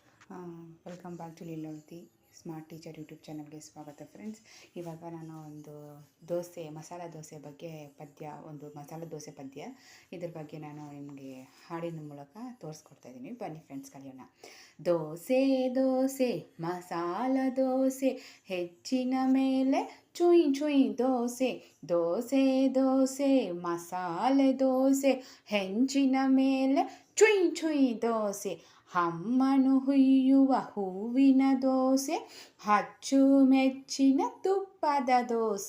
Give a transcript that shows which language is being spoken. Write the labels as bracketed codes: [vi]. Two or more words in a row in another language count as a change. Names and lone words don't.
[en] welcome back to [kn] ಲೀಲಾವತಿ ಸ್ಮಾರ್ಟ್ ಟೀಚರ್ ಯೂಟ್ಯೂಬ್ ಚಾನಲ್ಗೆ ಸ್ವಾಗತ ಫ್ರೆಂಡ್ಸ್. ಇವಾಗ ನಾನು ಒಂದು ಮಸಾಲ ದೋಸೆ ಬಗ್ಗೆ ಮಸಾಲ ದೋಸೆ ಪದ್ಯ ಇದ್ರ ಬಗ್ಗೆ ನಾನು ನಿಮಗೆ ಹಾಡಿನ ಮೂಲಕ ತೋರಿಸ್ಕೊಡ್ತಾ ಇದ್ದೀನಿ. ಬನ್ನಿ ಫ್ರೆಂಡ್ಸ್, ಕಲಿಯೋಣ. ದೋಸೆ ದೋಸೆ ಮಸಾಲ ದೋಸೆ, ಹೆಚ್ಚಿನ ಮೇಲೆ ಚುಯ್ ಚುಯ್ ದೋಸೆ. ದೋಸೆ ದೋಸೆ ಮಸಾಲೆ ದೋಸೆ, ಹೆಂಚಿನ ಮೇಲೆ ಚುಯ್ ಚುಯ್ ದೋಸೆ. ಅಮ್ಮನು ಹುಯ್ಯುವ ಹೂವಿನ ದೋಸೆ, ಅಚ್ಚುಮೆಚ್ಚಿನ ತುಪ್ಪದ ದೋಸೆ.